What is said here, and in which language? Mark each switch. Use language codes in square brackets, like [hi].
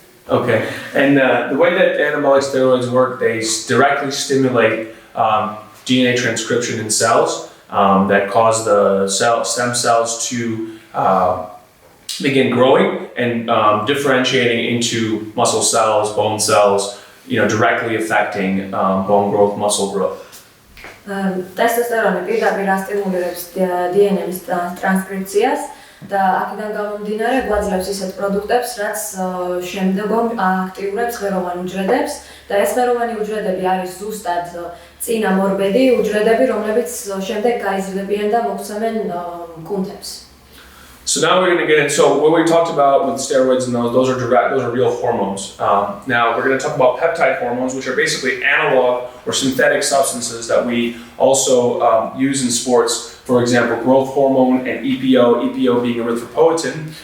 [en] Okay, and the way that anabolic steroids work, they directly stimulate DNA transcription in cells that cause the stem cells to begin growing and differentiating into muscle cells, bone cells, directly affecting bone growth, muscle growth. [ka] Testosterone პირდაპირ ასტიმულირებს DNA-ის ტრანსკრიფციას და აქედან გამომდინარე გვაძლევს ისეთ პროდუქტებს, რაც შემდგომ აქტიურებს ღეროვან უჯრედებს და ეს ღეროვანი უჯრედები არის ზუსტად წინა მორბედი უჯრედები, რომლებიც შემდეგ გაიზრდებიან და მოგვცემენ კუნთებს. [en] So now we're going to get into, so what we talked about with steroids and those are real hormones. Now we're going to talk about peptide hormones, which are basically analog or synthetic substances that we also use in sports. For example, growth hormone and EPO being erythropoietin.